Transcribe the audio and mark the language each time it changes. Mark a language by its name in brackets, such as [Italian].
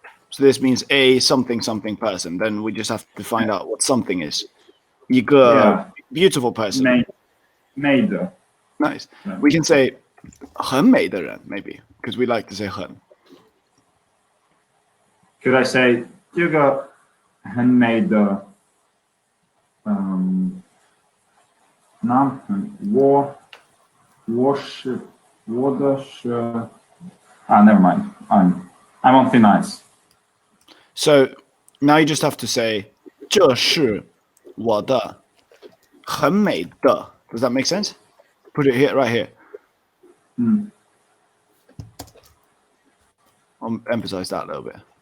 [English] So this means a something person. Then we just have to find out what something is. [Chinese] 一个 [English] beautiful person. [Chinese] 美的. [English] Nice. We can say [Chinese] 很美的人 [English] maybe because we like to say 很. Could I say [Chinese] 这个很美的男朋友我的是 [English] never mind. I'm on thin ice. So now you just have to say [Chinese] 这是我的很美的. [English] Does that make sense? Put it here, right here. I'll emphasize that a little bit.